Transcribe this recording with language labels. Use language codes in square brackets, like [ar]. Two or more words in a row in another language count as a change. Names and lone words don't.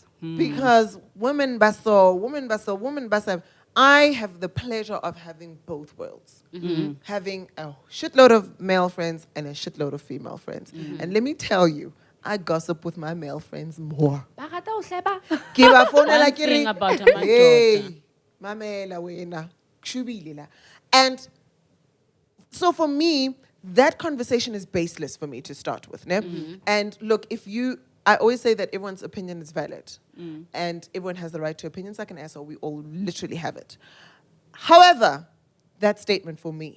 [en] women baso. I have the pleasure of having both worlds. Having a shitload of male friends and a shitload of female friends. And let me tell you, I gossip with my male friends more. One thing about amadoda. [zu] Hey, mamela wena, kshubile la. [en] And so for me, that conversation is baseless for me to start with. And look, I always say that everyone's opinion is valid. And everyone has the right to opinions like an asshole. We all literally have it. However, that statement for me,